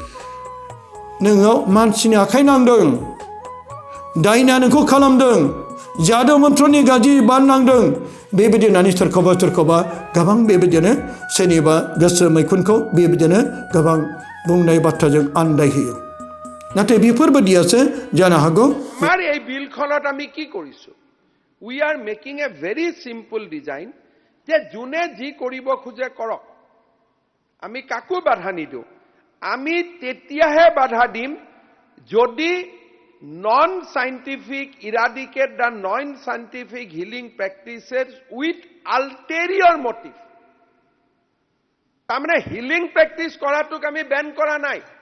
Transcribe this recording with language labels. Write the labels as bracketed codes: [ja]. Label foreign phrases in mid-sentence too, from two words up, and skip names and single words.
[brx] नोङो मानसिनि आखाइ नांदों दायना नोंखौ खालामदों जादु मन्त्रनि गाज्रि बान नांदों बेबायदि होननानै सोरखौबा गोबां बेबायदिनो सोरनिबा गोसो मैखुनखौ बेबायदिनो गोबां बुंनाय बाथ्राजों आन्दायहोयो नाथाय बेफोरबायदियासो जानो हागौ [as] আমাৰ এই বিলখনত আমি কি কৰিছো [en] we are making a very simple design [as] যে যোনে যি কৰিব খোজে কৰক আমি কাকো বাধা নিদিওঁ আমি তেতিয়াহে বাধা দিম যদি [en] non scientific eradicate the non scientific healing practices with ulterior motive [as] তাৰমানে [en] healing practice [as] কৰাটোক আমি বেন কৰা নাই